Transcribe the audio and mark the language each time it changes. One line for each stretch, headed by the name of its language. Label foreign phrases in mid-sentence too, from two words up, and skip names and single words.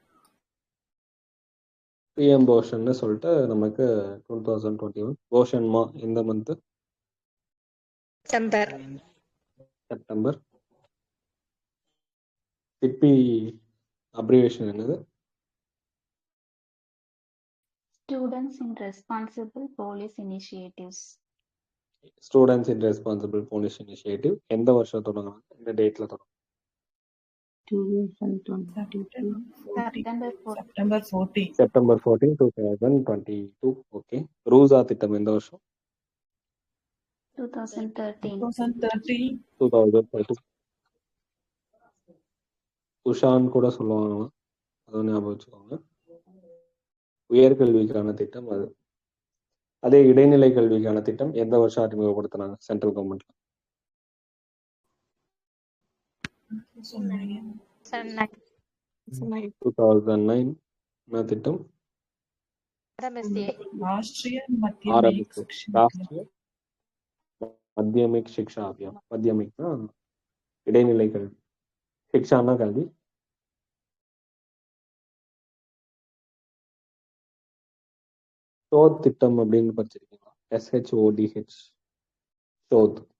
Tamil: PM போஷன்னு சொல்லிட்டு நமக்கு 2021. போஷன்மா இந்த மந்த்? செப்டம்பர். சிப்பி அப்ரிவேஷன் என்னது?
English: Students in responsible police initiatives. Students in Responsible Police Initiative
Tamil: எந்த வருஷம் தொடங்கினாங்க? இந்த டேட்ல தொடங்க?
English: September 14.
Tamil: செப்டம்பர் 14, 2022. ஓகே. ரூசா திட்டம் எந்த வருஷம்? 2013. 2013. உஷான் கூட சொல்லுவாங்க, அதை ஞாபகம் வச்சுக்கோங்க. உயர்கல்விக்கான திட்டம் அது. அதே இடைநிலை கல்விக்கான திட்டம் எந்த வருஷம் அறிமுகப்படுத்தினாங்க
English: Central Government?
Tamil: 2009. என்ன திட்டம்?
Hindi: राष्ट्रीय RMSA, माध्यमिक शिक्षा
Tamil: ராஷ்டிரிய மத்தியமிக் சிக்ஷா அபியான். மத்தியமிக்னா இடைநிலை கல்வி, சிக்ஷானா கல்வி. ஷோத் திட்டம் அப்படின்னு படிச்சிருக்கீங்களா? SHODH, ஷோத்.